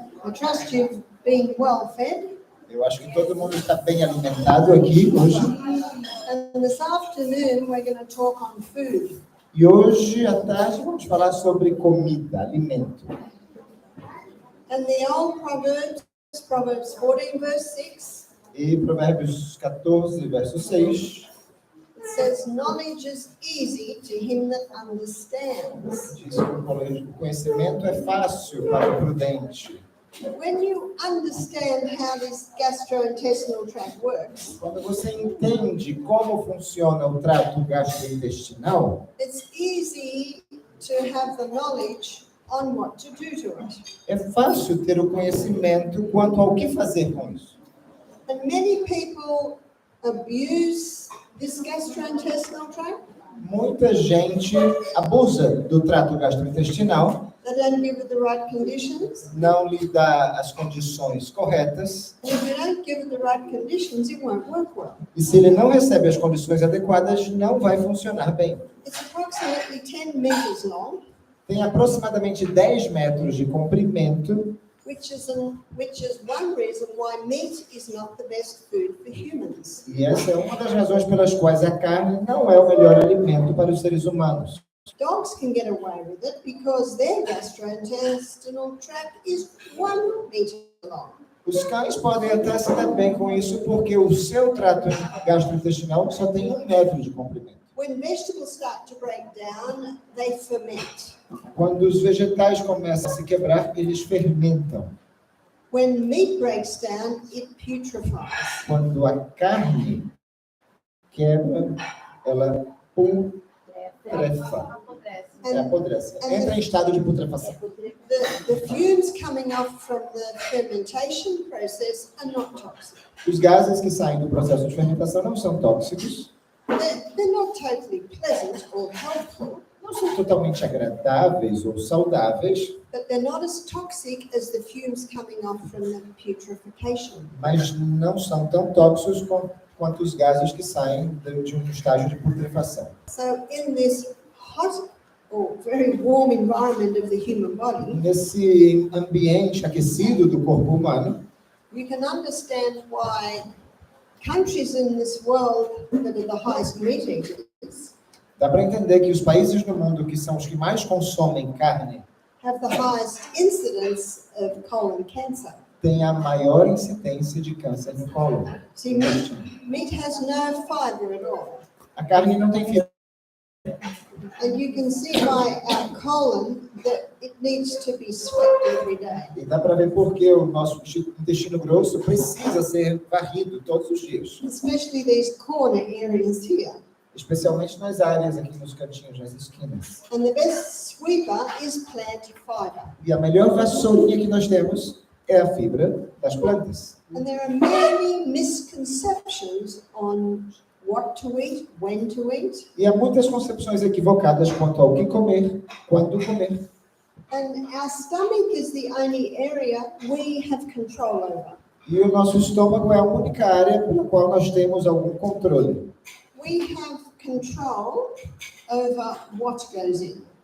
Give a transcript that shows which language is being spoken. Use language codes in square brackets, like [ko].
[en] I trust you've been well fed. [pt] Eu acho que todo mundo está bem alimentado aqui hoje. [en] And this afternoon we're going to talk on food. [pt] E hoje à tarde vamos falar sobre comida, alimento. [en] And the old Proverbs 14 verse 6, [pt] E Provérbios 14, verso 6, [en] it says, knowledge is easy to him that understands. [pt] diz que o conhecimento é fácil para o prudente. [en] When you understand how this gastrointestinal tract works, [pt] Quando você entende como funciona o trato gastrointestinal, [en] it's easy to have the knowledge on what to do to it. [pt] é fácil ter o conhecimento quanto ao que fazer com isso. [en] And many people abuse this gastrointestinal tract. [pt] Muita gente abusa do trato gastrointestinal, [en] They don't give it the right conditions. [pt] não lhe dá as condições corretas, [en] And if you don't give it the right conditions, it won't work well. [pt] e se ele não recebe as condições adequadas, não vai funcionar bem. [en] It's approximately 10 meters long, [pt] Tem aproximadamente 10 metros de comprimento, [en] which is one reason why meat is not the best food for humans. [pt] e essa é uma das razões pelas quais a carne não é o melhor alimento para os seres humanos. [en] Dogs can get away with it because their gastrointestinal tract is 1 meter long. [pt] Os cães podem até se dar bem com isso porque o seu trato gastrointestinal só tem 1 metro de comprimento. [en] When vegetables start to break down, they ferment. [pt] Quando os vegetais começam a se quebrar, eles fermentam. [en] When meat breaks down, it putrefies. [pt] Quando a carne quebra, ela putrefa. Apodrece. Entra em estado de putrefação. [en] The fumes coming off from the fermentation process are not toxic. [pt] Os gases que saem do processo de fermentação não são tóxicos, [en] They're not totally pleasant or helpful, [pt] não são totalmente agradáveis ou saudáveis, [en] but they're not as toxic as the fumes coming off from the putrefaction. [pt] mas não são tão tóxicos quanto os gases que saem de um estágio de putrefação. [en] So in this hot or very warm environment of the human body, [pt] Nesse ambiente aquecido do corpo humano, [en] you can understand why countries in this world that are the highest meat eaters [pt] dá para entender que os países no mundo que são os que mais consomem carne [en] have the highest incidence of colon cancer. [pt] têm a maior incidência de câncer no colo. [en] See, meat has no fiber at all. [pt] A carne não tem fibra. [en] And you can see by our colon that it needs to be swept every day. [pt] E dá para ver porque o nosso intestino grosso precisa ser varrido todos os dias. [en] Especially these corner areas here. [pt] Especialmente nas áreas aqui nos cantinhos, nas esquinas. [en] And the best sweeper is plant fiber. [pt] E a melhor vassourinha que nós temos é a fibra das plantas. [en] And there are many misconceptions on what to eat, when to eat. [pt] E há muitas concepções equivocadas quanto ao que comer, quando comer. [en] And our stomach is the only area we have control over. [pt] E o nosso estômago é a única área pela qual nós temos algum controle. [en] We have control over what goes in.